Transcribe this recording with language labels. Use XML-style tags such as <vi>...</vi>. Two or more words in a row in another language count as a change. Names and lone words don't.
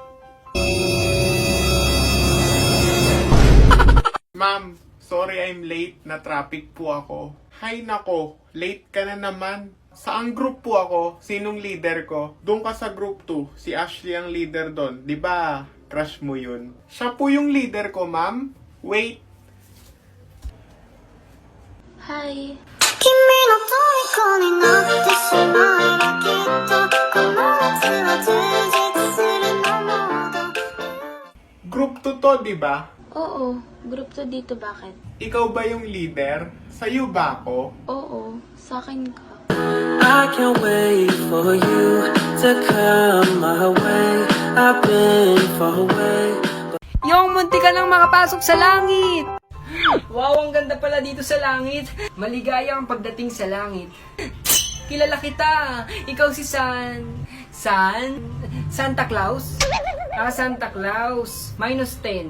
<en>Ma'am, sorry I'm late.</en> <tl>Na traffic po ako. Hay nako, late ka na naman. Saang group po ako? Sinong leader ko? Doon ka sa group 2. Si Ashley ang leader doon. 'Di ba? Crush mo yun. Siya po yung leader ko, ma'am. Wait. Hi.</tl> <ja>君の虜になってしまえばきっとこの夏は充実するのもど</ja> <tl>Group 2 to, 'di ba? Oo, group to dito, bakit? Ikaw ba yung leader? Sa'yo ba ako? Oo, sa akin ka.</tl> <en>I can't wait for you to come my way. I've been far away.</en> <tl>Yung munti ka lang makapasok sa langit! Wow, ang ganda pala dito sa langit. Maligaya ang pagdating sa langit. Kilala kita. Ikaw si Santa Claus? Ah, Santa Claus. -10.</tl>